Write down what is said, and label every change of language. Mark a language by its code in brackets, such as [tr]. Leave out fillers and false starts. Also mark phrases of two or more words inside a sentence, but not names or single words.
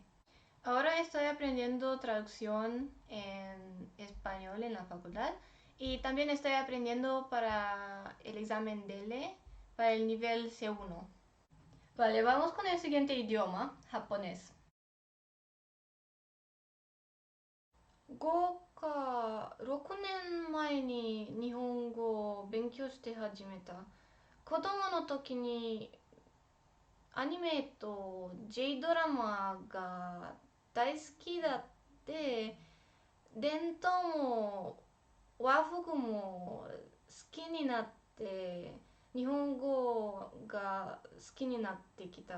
[es] Ahora estoy aprendiendo traducción en español en la facultad y también estoy aprendiendo para el examen DELE, para el nivel C1. Vale, vamos con el siguiente idioma, japonés. [ja] 5 か6年前に日本語を勉強して始めた。子供の時にアニメと J ドラマが大好きだって、伝統も和服も好きになって、日本語が好きになってきた。